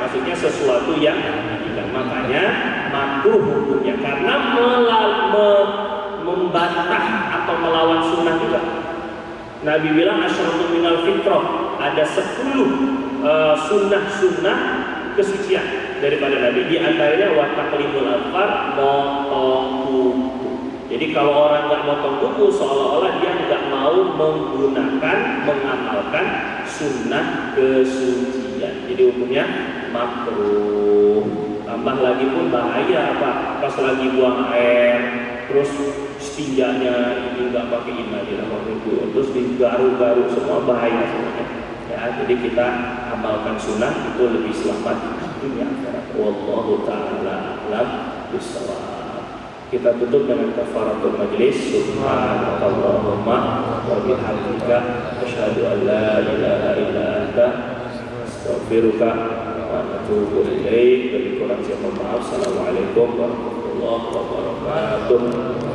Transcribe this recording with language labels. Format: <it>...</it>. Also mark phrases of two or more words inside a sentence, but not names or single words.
<id>Maksudnya sesuatu yang tidak. Makanya makruh hukumnya karena membantah atau melawan sunnah juga. Nabi bilang</id> <ar>عشرة من الفطرة,</ar> <id>ada 10 sunnah kesucian daripada Nabi, di antaranya</id> <ar>وتقليم الأظفار,</ar> <id>motong kuku. Jadi kalau orang nggak motong kuku, seolah-olah dia nggak mau mengamalkan sunnah kesucian. Jadi hukumnya makruh. Tambah lagi pun bahaya Pak. Pas lagi buang air, terus stinjanya ini nggak pakai inhaler, terus digaru-garu, semua bahaya semuanya. Ya, jadi kita amalkan sunnah itu lebih selamat dunia akhirat.</id> <ar>والله تعالى أعلم بالصواب.</ar> <id>Kita tutup dengan</id> <ar>كفارة المجلس. سبحانك اللهم وبحمدك أشهد أن لا إله إلا أنت أستغفرك وأتوب إليك.</ar> <id>Lebih kurang saya mohon maaf.</id> <ar>السلام عليكم ورحمة الله وبركاته.</ar>